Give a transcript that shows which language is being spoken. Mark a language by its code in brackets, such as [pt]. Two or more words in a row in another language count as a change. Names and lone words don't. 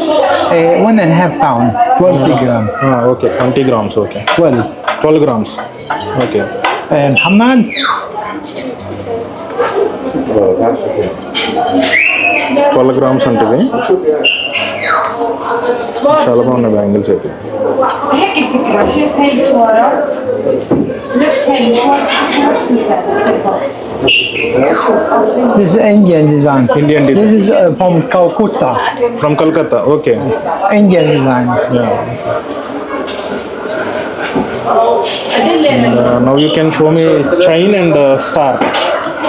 [en] 1.5 pound. 20 gram. OK, 20 grams. OK, 12 grams. OK. And Hamad. [te] 12 గ్రామ్స్ ఉంటుంది. చాలా బాగున్నాయి బ్యాంగిల్స్ అయితే. [ar] هيك الفكرة شوف هاي الصورة نفس هاي الصورة [en] This is Indian design. Indian design. This is from Calcutta. from Calcutta. OK. Indian design. Now you can show me chain and star.